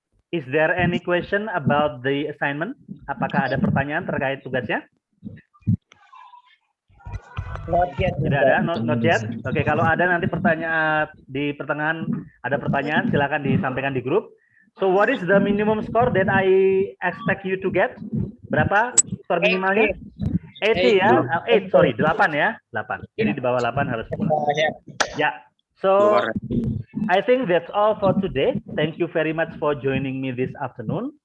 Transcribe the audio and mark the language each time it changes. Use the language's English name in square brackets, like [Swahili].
[English] Is there any question about the assignment? [Indonesian] Apakah ada pertanyaan terkait tugasnya? [English] Not yet. [Indonesian] Tidak ada, [English] not yet. [Indonesian] Oke, kalau ada nanti pertanyaan di pertengahan ada pertanyaan, silakan disampaikan di grup. [English] So what is the minimum score that I expect you to get? [Indonesian] Berapa skor minimalnya? 80 ya, 8 ya, 8. Jadi di bawah 8 harus pulang. [English] Ya, so I think that's all for today. Thank you very much for joining me this afternoon.